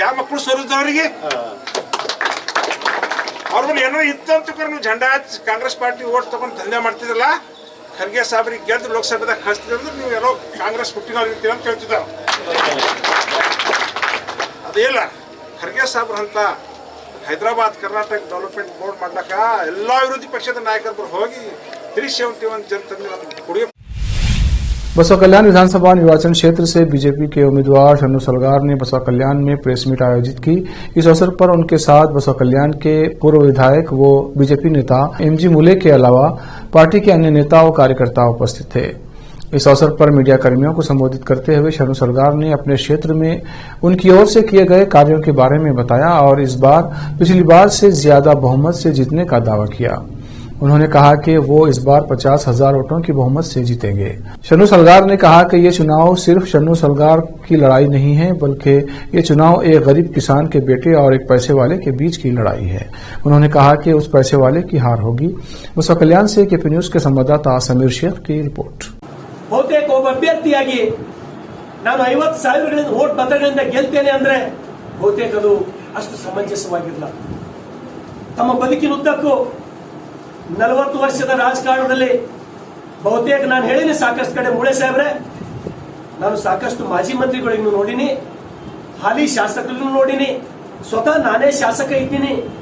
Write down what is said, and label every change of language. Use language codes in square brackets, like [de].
[kn] ಯಾವ ಮಕ್ಕಳು ಸೋಲಿಸ್ದವ್ರಿಗೆ ಅವ್ರ ಮೇಲೆ ಏನೋ ಇತ್ತು ಅಂತ ನೀವು ಜೆಂಡಾ ಹಚ್ಚಿ ಕಾಂಗ್ರೆಸ್ ಪಾರ್ಟಿ ಓಟ್ ತಗೊಂಡು ದಂಧೆ ಮಾಡ್ತಿದ್ರಲ್ಲ, ಖರ್ಗೆ ಸಾಹೇಬರಿಗೆ ಗೆದ್ದು ಲೋಕಸಭೆದಾಗ ಕಳಿಸ್ತಿದ್ರೆ ನೀವು ಎಲ್ಲೋ ಕಾಂಗ್ರೆಸ್ ಹುಟ್ಟಿನವ್ರು ಇರ್ತೀರ ಅಂತ ಹೇಳ್ತಿದ್ದಾರೆ. ಅದೇ ಇಲ್ಲ, ಖರ್ಗೆ ಸಾಹೇಬ್ರ ಅಂತ ಹೈದರಾಬಾದ್ ಕರ್ನಾಟಕ ಡೆವಲಪ್ಮೆಂಟ್ ಬೋರ್ಡ್ ಮಾಡ್ಲಕ್ಕ ಎಲ್ಲ ವಿರೋಧಿ ಪಕ್ಷದ ನಾಯಕರು ಹೋಗಿ 371 ಜನತಂದ್ರೆ ನಮ್ಗೆ ಕೊಡುಗೆ. [hi] बसवा कल्याण विधानसभा निर्वाचन क्षेत्र से बीजेपी के उम्मीदवार शन्नू सलगार ने बसवा कल्याण में प्रेस मीट आयोजित की। इस अवसर पर उनके साथ बसवा कल्याण के पूर्व विधायक व बीजेपी नेता MG मूले के अलावा पार्टी के अन्य नेता और कार्यकर्ता उपस्थित थे। इस अवसर पर मीडिया कर्मियों को संबोधित करते हुए शन्नू सलगार ने अपने क्षेत्र में उनकी ओर से किए गए कार्यों के बारे में बताया और इस बार पिछली बार से ज्यादा बहुमत से जीतने का दावा किया। उन्होंने कहा कि वो इस बार 50,000 वोटों की बहुमत से जीतेंगे। शन्नू सलगार ने कहा कि ये चुनाव सिर्फ शन्नू सलगार की लड़ाई नहीं है, बल्कि ये चुनाव एक गरीब किसान के बेटे और एक पैसे वाले के बीच की लड़ाई है। उन्होंने कहा कि उस पैसे वाले की हार होगी। बसवा कल्याण से KP न्यूज के संवाददाता समीर शेख की रिपोर्ट। [kn] ಬಹುತೇಕ ಒಬ್ಬ ಅಭ್ಯರ್ಥಿಯಾಗಿ ನಾನು 50,000 ವೋಟ್ ಮತಗಳಿಂದ ಗೆಲ್ತೇನೆ ಅಂದ್ರೆ ಬಹುತೇಕ ಅದು ಅಷ್ಟು ಸಮಂಜಸವಾಗಿಲ್ಲ. ತಮ್ಮ ಬದುಕಿನುದ್ದಕ್ಕೂ 40 ವರ್ಷದ ರಾಜಕಾರಣದಲ್ಲಿ ಬಹುತೇಕ ನಾನು ಹೇಳಿನಿ ಸಾಕಷ್ಟು ಕಡೆ ಮೂಳೆ ಸಾಹೇಬ್ರೆ, ನಾನು ಸಾಕಷ್ಟು ಮಾಜಿ ಮಂತ್ರಿಗಳಿಗೂ ನೋಡಿನಿ, ಹಾಲಿ ಶಾಸಕರನ್ನು ನೋಡಿನಿ, ಸ್ವತಃ ನಾನೇ ಶಾಸಕ ಇದ್ದೀನಿ.